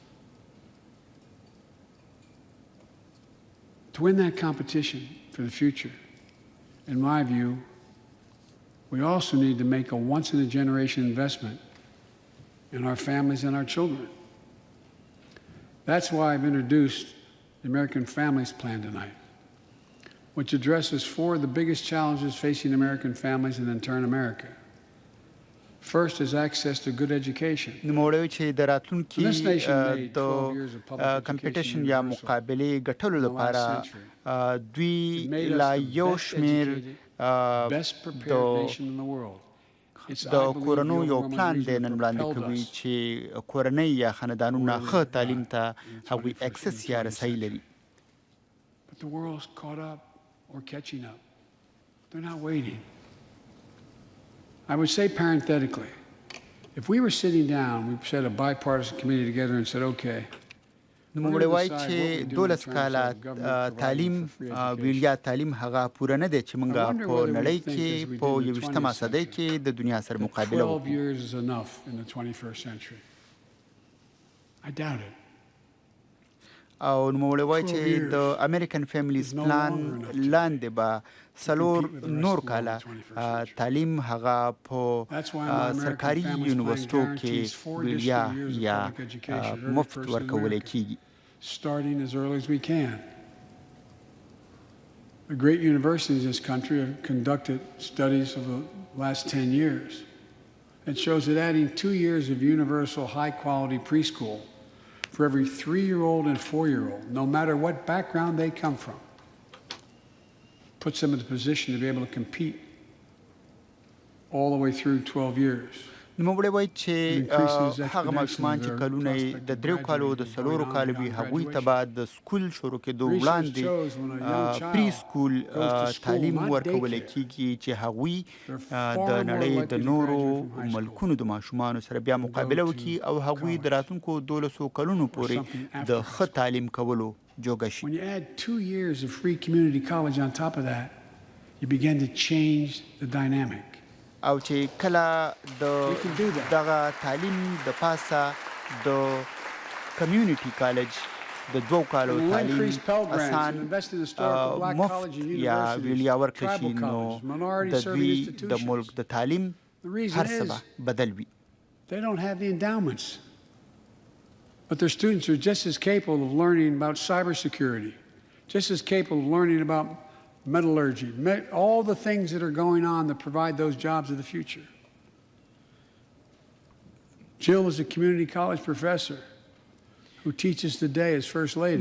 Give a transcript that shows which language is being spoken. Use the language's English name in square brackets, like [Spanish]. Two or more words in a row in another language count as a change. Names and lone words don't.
[English] To win that competition for the future, in my view, we also need to make a once-in-a-generation investment in our families and our children. That's why I've introduced the American Families Plan tonight, which addresses 4 of the biggest challenges facing American families and in turn America. First is access to good education. [Pashto] نوموړی چې د راتلونکي د کمپټیشن یا مقابلې ګټلو لپاره دوی لا یو شمېر د کورنو یو پلان دی نن وړاندې کوي چې کورنۍ یا خاندانونه ښه تعلیم ته هغوی اکسس یا رسایي لري. [English] But the world's caught up or catching up. They're not waiting. I would say parenthetically, if we were sitting down, we set a bipartisan committee together and said, okay, [Pashto] نوموړی وایي چې 12 کاله تعلیم ویلیا تعلیم هغه پوره نه دی چې موږ په نړۍ کې په 21مه صدۍ کې د دنیا سره مقابله [English] 12 years is enough in the 21st century. I doubt it. [Pashto] او نوموړی وایي چې د امریکن فیملیز پلان لاندې به 4 نور کاله تعلیم هغه په سرکاري یونیورسټو کې ویلیا یا مفت ورکولی کیږي. [English] Starting as early as we can. The great universities in this country have conducted studies of the last 10 years. It shows that adding 2 years of universal high-quality preschool for every 3-year-old and 4-year-old, no matter what background they come from, puts them in the position to be able to compete all the way through 12 years. [Pashto] نوموړی وایي چې هغه ماشومان چې کلونه د 3 کالو د 4 کالو وي هغوی ته به د سکول شروع کېدو وړاندې پری سکول تعلیم ورکول کېږي چې هغوی د نړۍ د نورو ملکونو د ماشومانو سره بیا مقابله وکړي او هغوی د راتلونکو 12 کلونو پورې د ښه تعلیم کولو جوګه شي. [English] When you add 2 years of free community college on top of that, you begin to change the dynamic. [Pashto] او چې کله د دغه تعلیم د پاسه د [English] community college [Pashto] د 2 کالو تعلیم آسان مفت یا ویلیا ورکړي شي نو د دوی د ملک د تعلیم هر څه به بدل وي. [English] They don't have the endowments, but their students are just as capable of learning about cybersecurity, just as capable of learning about metallurgy, all the things that are going on that provide those jobs of the future. Jill is a community college professor who teaches today as First Lady.